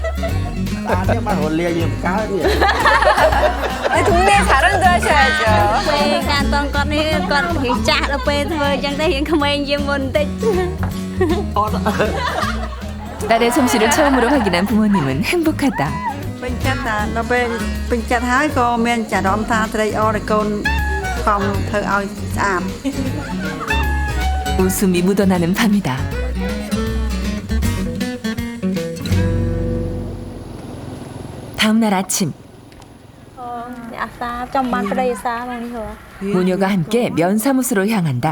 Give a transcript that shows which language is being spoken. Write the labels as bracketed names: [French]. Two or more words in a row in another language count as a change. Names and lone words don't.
[Korean] 동네 자랑도 하셔야죠. 딸의 솜씨를 처음으로 확인한 부모님은 행복하다. [Khmer] ពេញចិត្តថាដល់ពេលពេញចិត្តហើយក៏មានចារម្មណ៍ថាត្រេកអរដែលកូនខំធ្វើឲ្យស្អាត [Korean] 웃음이 묻어나는 밤이다. 다음 날 아침 모녀가 함께 면사무소로 향한다.